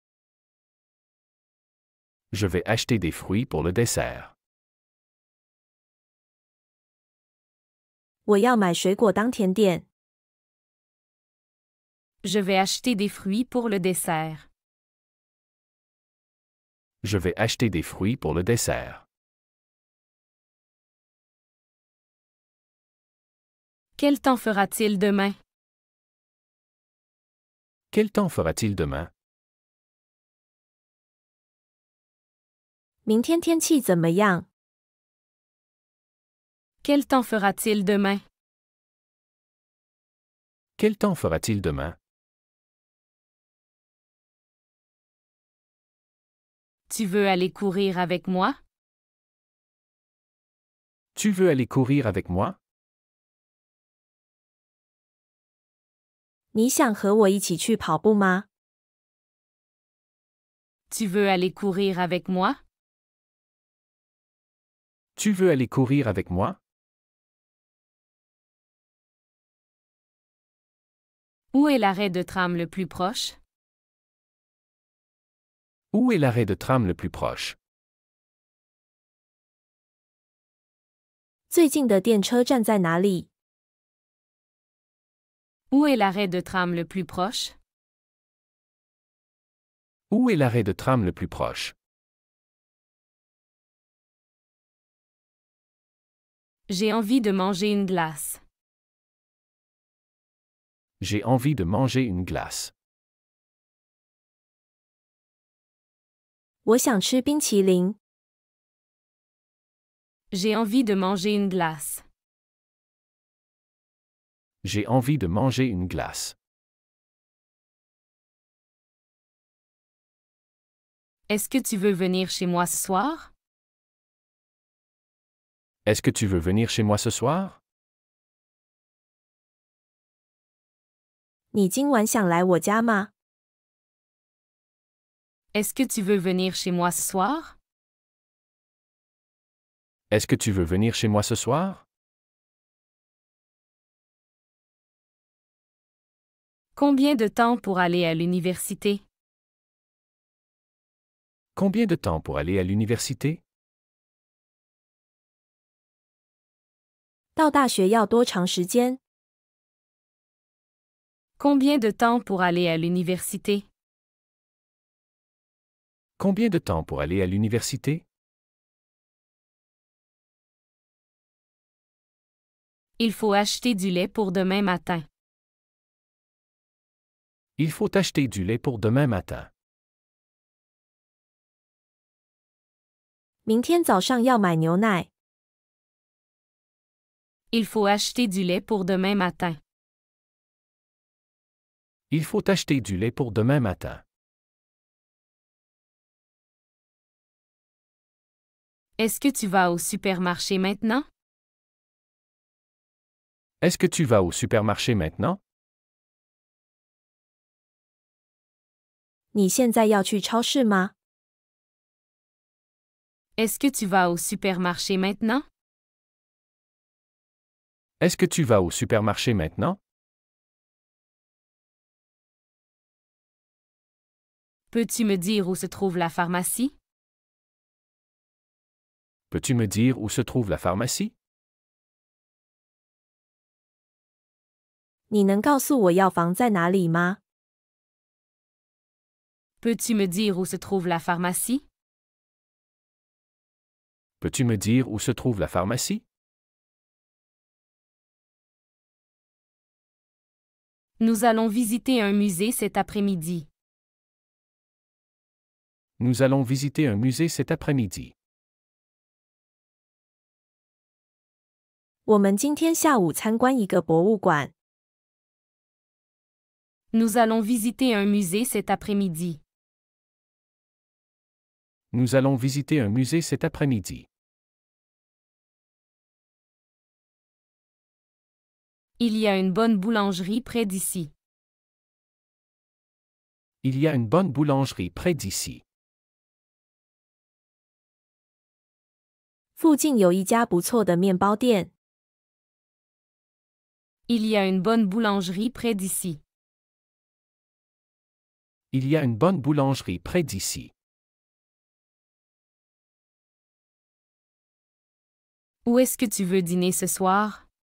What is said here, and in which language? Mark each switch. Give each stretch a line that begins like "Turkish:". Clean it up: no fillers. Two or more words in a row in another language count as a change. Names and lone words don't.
French: Je vais acheter des fruits pour le dessert.
Chinese: 我要买水果当甜点。
French: Je vais acheter des fruits pour le dessert. Je vais acheter des fruits pour le dessert. Quel temps fera-t-il demain? Quel temps fera-t-il demain?
Chinese: 明天天气怎么样？
French: Quel temps fera-t-il demain? Quel temps fera-t-il demain? Tu veux aller courir avec moi? Tu veux aller courir avec moi?
Chinese: 你想和我一起去跑步吗？
French: Tu veux aller courir avec moi? Tu veux aller courir avec moi? Où est l'arrêt de tram le plus proche? Où est l'arrêt de tram le plus proche?
Chinese: 最近的电车站在哪里？
French: Où est l'arrêt de tram le plus proche? Où est l'arrêt de tram le plus proche? J'ai envie de manger une glace. J'ai envie de manger une glace.
Chinese: 我想吃冰淇淋。
French: J'ai envie de manger une glace. J'ai envie de manger une glace. Est-ce que tu veux venir chez moi ce soir? Est-ce que tu veux venir chez moi ce soir?
Chinese: 你今晚想来我家吗？
French: Est-ce que tu veux venir chez moi ce soir? Est-ce que tu veux venir chez moi ce soir? Combien de temps pour aller à l'université? Combien de temps pour aller à l'université?
Chinese: 到大学要多长时间？
French: Combien de temps pour aller à l'université? Combien de temps pour aller à l'université? Il faut acheter du lait pour demain matin. Il faut acheter du lait pour demain matin.
Chinese: 明天早上要买牛奶。
French: Il faut acheter du lait pour demain matin. Il faut acheter du lait pour demain matin. Est-ce que tu vas au supermarché maintenant? Est-ce que tu vas au supermarché maintenant?
Chinese: 你现在要去超市吗？
French: Est-ce que tu vas au supermarché maintenant? Est-ce que tu vas au supermarché maintenant? Peux-tu me dire où se trouve la pharmacie? Peux-tu me dire où se trouve la pharmacie?
Chinese: 你能告诉我药房在哪里吗？
French: Peux-tu me dire où se trouve la pharmacie? Peux-tu me dire où se trouve la pharmacie? Nous allons visiter un musée cet après-midi. Nous allons visiter un musée cet après-midi.
Chinese: 我们今天下午参观一个博物馆。
French: Nous allons visiter un musée cet après-midi. Nous allons visiter un musée cet après-midi. Il y a une bonne boulangerie près d'ici. Il y a une bonne boulangerie près d'ici.
Chinese: 附近有一家不错的面包店。
French: Il y a une bonne boulangerie près d'ici. Il y a une bonne boulangerie près d'ici. Où est-ce que tu veux dîner ce soir?